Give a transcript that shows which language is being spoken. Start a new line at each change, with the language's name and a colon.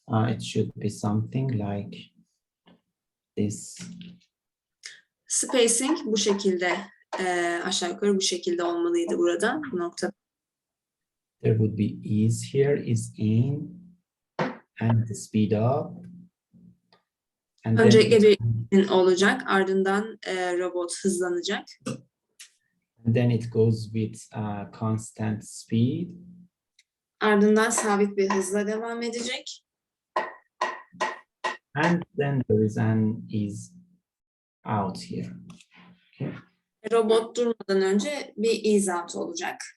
English: It should be something like this.
Turkish: Spacing bu şekilde, aşağı yukarı bu şekilde olmalıydı burada, bu nokta.
English: There would be ease here, is in, and the speed up. And
Turkish: Öncelikle bir olacak, ardından robot hızlanacak.
English: And then it goes with constant speed.
Turkish: Ardından sabit bir hızla devam edecek.
English: And then there is an ease out here. Okay.
Turkish: Robot durmadan önce bir ease out olacak.